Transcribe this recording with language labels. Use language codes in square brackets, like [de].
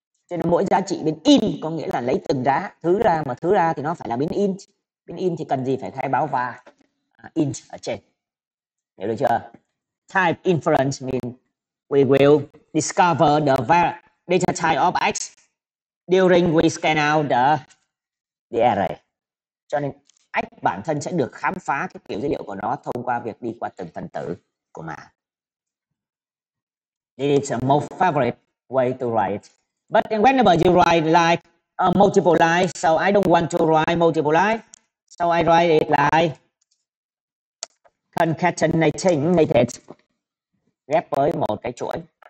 [vi] Cho nên mỗi giá trị bên in có nghĩa là lấy từng thứ ra, mà thứ ra thì nó phải là biến in. Biến in thì cần gì phải khai báo var int ở trên. Hiểu được chưa? [en] Type inference means we will discover the data type of x during we scan out the array. [vi] Cho nên x bản thân sẽ được khám phá cái kiểu dữ liệu của nó thông qua việc đi qua từng phần tử của mảng. [en] This is a most favorite way to write. But whenever you write like multiple lines, so I don't want to write multiple lines, so I write it like concatenating, [vi] ghép với một cái chuỗi.